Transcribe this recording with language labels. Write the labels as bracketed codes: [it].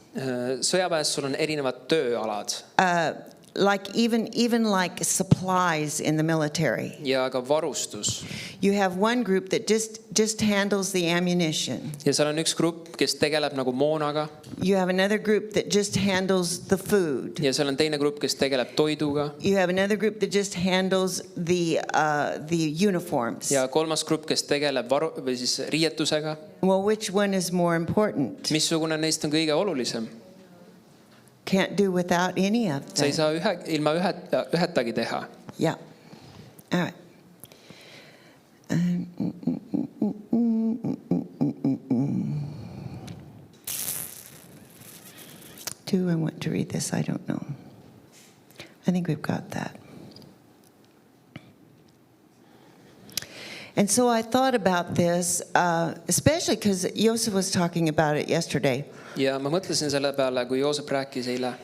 [et] Sõjaväes sul on erinevad tööalad. [en] Like even like supplies in the military. [et] Ja ka varustus. [en] You have one group that just handles the ammunition. [et] Ja seal on üks grupp, kes tegeleb nagu moonaga. [en] You have another group that just handles the food. [et] Ja seal on teine grupp, kes tegeleb toiduga. [en] You have another group that just handles the uniforms. [et] Ja kolmas grupp, kes tegeleb või siis riietusega. [en] Well, which one is more important? [et] Missugune neist on kõige olulisem? [en] Can't do without any of [et] Sa ei [en] them. [et] saa ilma ühetagi teha. [en] Yeah. All right. Do I want to read this? I don't know. I think we've got that. And so I thought about this, especially because Joseph was talking about it yesterday. [et] Ja ma mõtlesin selle peale, kui Joosep rääkis eile.